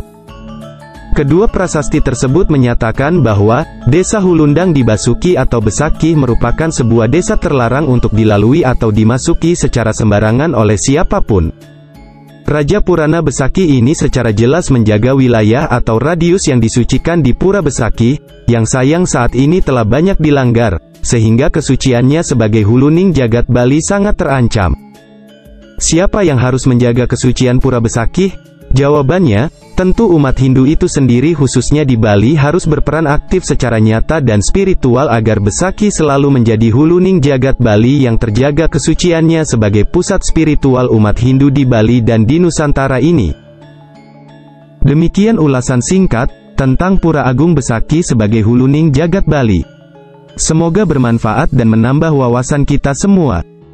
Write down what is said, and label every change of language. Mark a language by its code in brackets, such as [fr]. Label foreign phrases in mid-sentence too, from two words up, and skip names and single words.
[id] Kedua prasasti tersebut menyatakan bahwa, Desa Hulundang di Basuki atau Besaki merupakan sebuah desa terlarang untuk dilalui atau dimasuki secara sembarangan oleh siapapun. Raja Purana Besaki ini secara jelas menjaga wilayah atau radius yang disucikan di Pura Besaki, yang sayang saat ini telah banyak dilanggar, sehingga kesuciannya sebagai [ban] huluning jagat [id] Bali sangat terancam. Siapa yang harus menjaga kesucian Pura Besaki? Jawabannya, tentu umat Hindu itu sendiri khususnya di Bali harus berperan aktif secara nyata dan spiritual agar Besaki selalu menjadi [ban] huluning jagat [id] Bali yang terjaga kesuciannya sebagai pusat spiritual umat Hindu di Bali dan di Nusantara ini. Demikian ulasan singkat tentang Pura Agung Besaki sebagai [ban] huluning jagat [id] Bali. Semoga bermanfaat dan menambah wawasan kita semua.